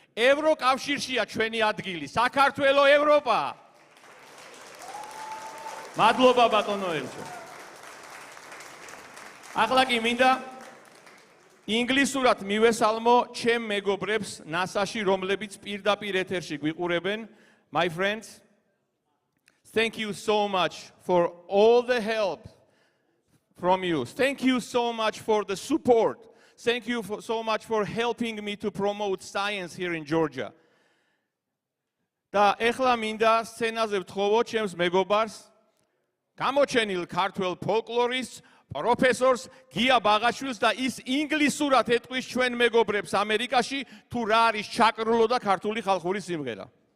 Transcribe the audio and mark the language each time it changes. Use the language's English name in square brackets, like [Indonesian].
[Georgian] ევროკავშირშია ჩვენი ადგილი, საქართველო ევროპა. მადლობა ბატონო ელჩო. ახლა კი მინდა ინგლისურად მივესალმო ჩემ მეგობრებს NASA-ში, რომლებიც პირდაპირ ეთერში გვიყურებენ. [English] My friends, thank you so much for all the help from you. Thank you so much for the support. Thank you so much for helping me to promote science here in Georgia. [Georgian] და ეხლა მინდა სცენაზე ვთხოვო ჩემს მეგობარს, გამოჩენილ ქართველ ფოლკლორისტს, პროფესორს გია ბაღაშვილს და ის ინგლისურად ეტყვის ჩვენ მეგობრებს ამერიკაში, თუ რა არის ჩაკრულო და ქართული ხალხური სიმღერა.